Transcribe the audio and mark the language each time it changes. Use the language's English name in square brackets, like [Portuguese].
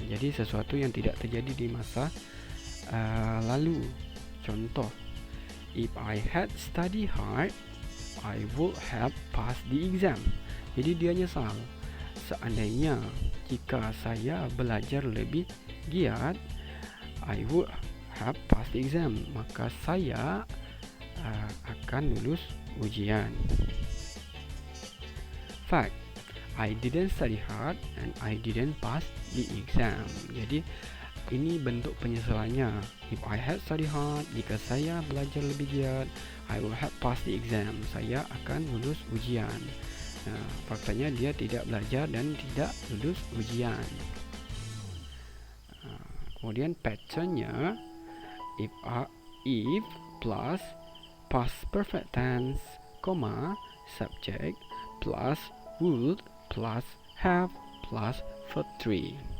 [Indonesian] Jadi sesuatu yang tidak terjadi di masa lalu. [English] Contoh, if I had studied hard, I would have passed the exam. [Indonesian] Jadi dia nyesal. Seandainya jika saya belajar lebih giat, [English] I would have passed the exam. [Indonesian] Maka saya akan lulus ujian. [English] Fact, I didn't study hard and I didn't pass the exam. [Indonesian] Jadi ini bentuk penyesalannya. [English] If I had studied hard, [Indonesian] jika saya belajar lebih giat, [English] I would have passed the exam. [Indonesian] Saya akan lulus ujian. Nah, faktanya dia tidak belajar dan tidak lulus ujian. Kemudian patternnya, [English] if plus past perfect tense, comma, subject plus would plus have plus verb 3.